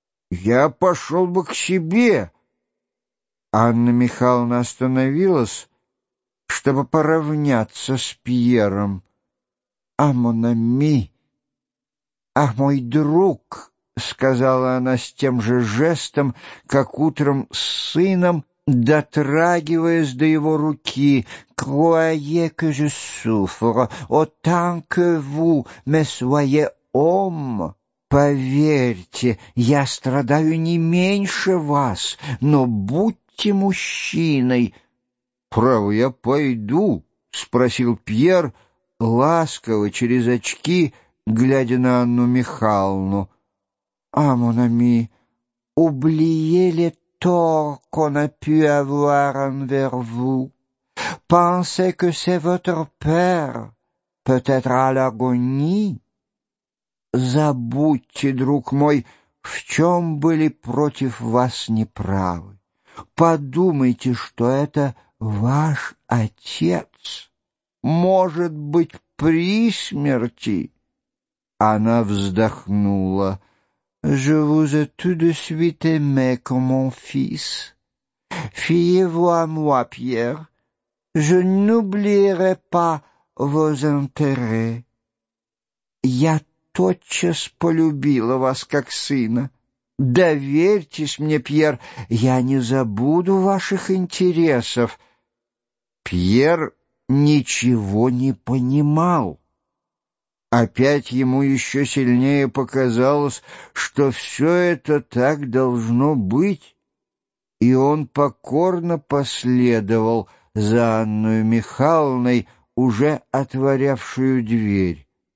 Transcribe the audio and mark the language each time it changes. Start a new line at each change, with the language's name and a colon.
Russian: «Я пошел бы к себе». Анна Михайловна остановилась, чтобы поравняться с Пьером. «А мон ами, а мой друг», — сказала она с тем же жестом, как утром с сыном, дотрагиваясь до его руки.
French: «Croyez que je souffre autant que vous, mais soyez homme».
Russian: «Поверьте, я страдаю не меньше вас, но будьте мужчиной». «Право, я пойду», — спросил Пьер, ласково, через очки, глядя на Анну Михайловну.
French: «А, mon ami, oubliez le tort qu'on a pu avoir envers vous. Pensez que c'est votre père, peut-être à l'agonie».
Russian: «Забудьте, друг мой, в чем были против вас неправы. Подумайте, что это ваш отец, может быть, при смерти». Она вздохнула.
French: «Je vous ai tout de suite aimé comme mon fils. Fiez-vous à moi, Pierre. Je n'oublierai pas vos intérêts.
Russian: Я тотчас полюбила вас как сына. Доверьтесь мне, Пьер, я не забуду ваших интересов». Пьер ничего не понимал. Опять ему еще сильнее показалось, что все это так должно быть, и он покорно последовал за Анной Михайловной, уже отворявшую дверь.